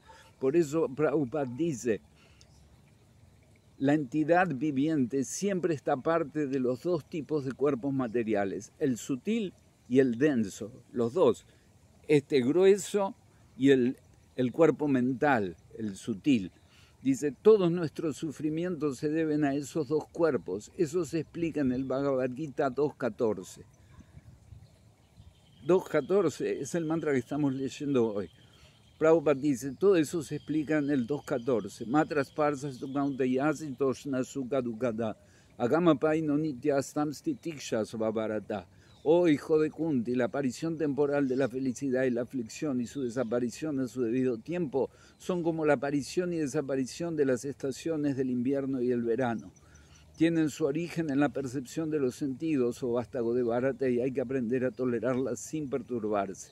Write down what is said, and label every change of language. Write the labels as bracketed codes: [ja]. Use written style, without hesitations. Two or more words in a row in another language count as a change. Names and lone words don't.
[es] Por eso Prabhupada dice, la entidad viviente siempre está parte de los dos tipos de cuerpos materiales, el sutil y el denso, los dos, este grueso y el cuerpo mental, el sutil. Dice, todos nuestros sufrimientos se deben a esos dos cuerpos. Eso se explica en el Bhagavad Gita 2.14. 2.14 es el mantra que estamos leyendo hoy. Prabhupada dice, todo eso se explica en el 2.14. [sa] मात्रास्पर्शास्तु कौन्तेयशी तोष्ण सुख दुःखदाः. आगमापायि नो नित्यास्तां स्तितिक्षस्व भारत. [es] Oh hijo de Kunti, la aparición temporal de la felicidad y la aflicción y su desaparición en su debido tiempo son como la aparición y desaparición de las estaciones del invierno y el verano. Tienen su origen en la percepción de los sentidos, o vástago de Bharata, y hay que aprender a tolerarlas sin perturbarse.